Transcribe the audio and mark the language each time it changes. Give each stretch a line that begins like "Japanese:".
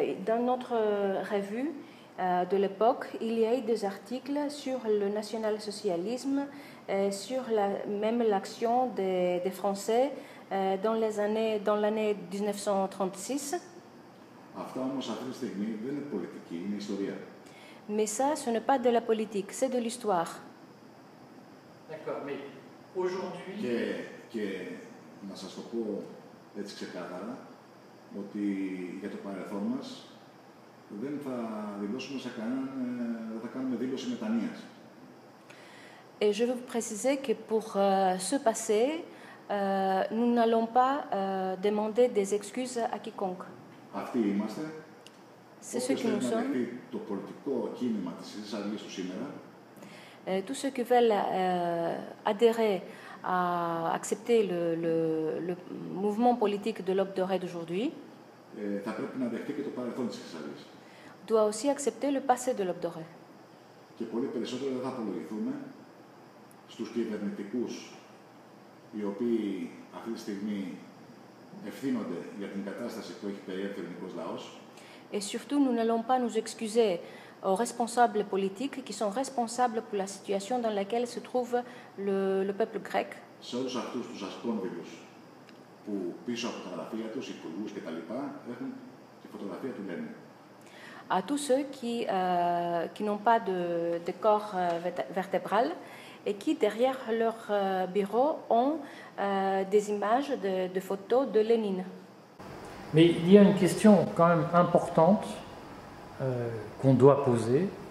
French: Dans notre revue de l'époque, il y a eu des articles sur le national-socialisme, sur même l'action des Français dans l'année 1936.
Greek: Αυτά όμως αυτή τη στιγμή δεν είναι πολιτική, είναι ιστορία.
French: Mais ça, ce n'est pas de la politique, c'est de l'histoire. D'accord, mais aujourd'hui...
Greek: Και να σας το πω έτσι ξεκάθαρα, ότι για το παρελθόν μας δεν θα δηλώσουμε σε κανέναν, δεν θα κάνουμε δήλωση μετανοίας.
French: Et je veux vous préciser que pour ce passé, nous n'allons pas demander des excuses à quiconque.
Greek: Αυτοί είμαστε.
French: C'est ce que nous sommes.
Greek: Το πολιτικό κίνημα της Χρυσής Αυγής του σήμερα.
French: Tous ceux qui veulent adhérer à accepter le mouvement politique de l'Aube dorée d'aujourd'hui
Greek: θα πρέπει να δεχτεί και το παρελθόν της Χρυσής Αυγής.
French: Doit aussi accepter le passé de l'Aube dorée.
Greek: Και πολύ περισσότερο δεν θα απολογηθούμε στους κυβερνητικούς οι οποίοι αυτή τη στιγμή ευθύνονται για την κατάσταση που έχει περιέλθει ο ελληνικός λαός.
French: Et surtout, nous n'allons pas nous excuser aux responsables politiques qui sont responsables pour la situation dans laquelle se trouve le peuple grec.
Greek: Σε όλους αυτούς τους ασκόνδυλους που πίσω από τα γραφεία τους, υπουργούς κτλ. Έχουν τη φωτογραφία του Λένιν.
French: À tous ceux qui n'ont pas de corps vertébral et qui, derrière leur bureau, ont des images de photos de Lénine. Mais il y a une question quand même importante qu'on doit poser.